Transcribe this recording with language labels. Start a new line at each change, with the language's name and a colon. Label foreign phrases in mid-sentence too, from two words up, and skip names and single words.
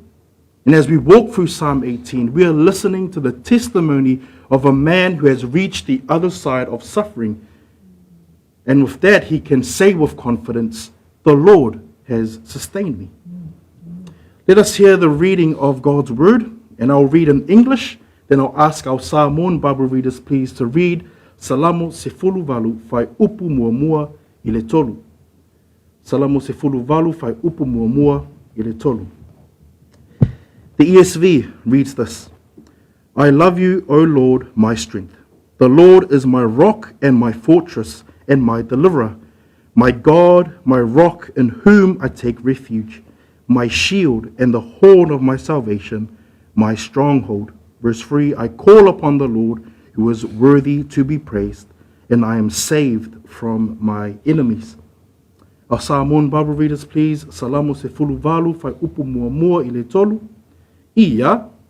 English: And as we walk through Psalm 18, we are listening to the testimony of a man who has reached the other side of suffering. And with that, he can say with confidence, the Lord has sustained me. Let us hear the reading of God's word, and I'll read in English, then I'll ask our Samoan Bible readers please to read
Samoan: Salamo sefulu valu fai upu mua mua i le tolu. Salamo sefulu valu fai upu mua mua i le tolu.
English: The ESV reads this: I love you, O Lord, my strength. The Lord is my rock and my fortress and my deliverer, my God, my rock in whom I take refuge, my shield and the horn of my salvation, my stronghold. Verse 3, I call upon the Lord, who is worthy to be praised, and I am saved from my enemies. Our Samoan Bible readers, please.
Samoan: Salamo sefulu valu fai upu mua mua i le tolu. Ia.